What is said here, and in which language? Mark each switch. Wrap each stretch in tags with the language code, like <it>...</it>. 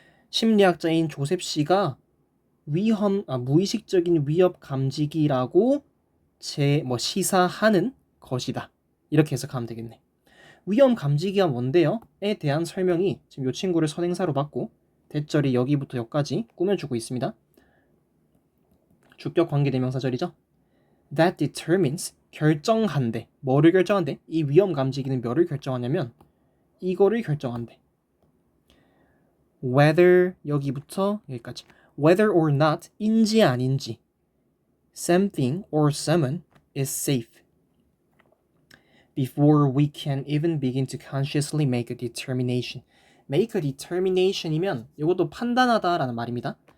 <ko>심리학자인 조셉 씨가 무의식적인 위협 감지기라고 시사하는 것이다. 이렇게 해석하면 되겠네. 위험 감지기가 뭔데요? 에 대한 설명이 지금 이 친구를 선행사로 받고 대절이 여기부터 여기까지 꾸며주고 있습니다. 주격 관계대명사절이죠.</ko> <en>That determines,</en> <ko>결정한대. 뭐를 결정한대? 이 위험 감지기는 뭐를 결정하냐면 이거를 결정한대.</ko> <en>Whether,</en> <ko>여기부터 여기까지,</ko> <en>whether or not,</en> <ko>인지 아닌지,</ko> <en>something or someone is safe before we can even begin to consciously make a determination. make a determination</en> <ko>이면 이것도 판단하다라는 말입니다.</ko>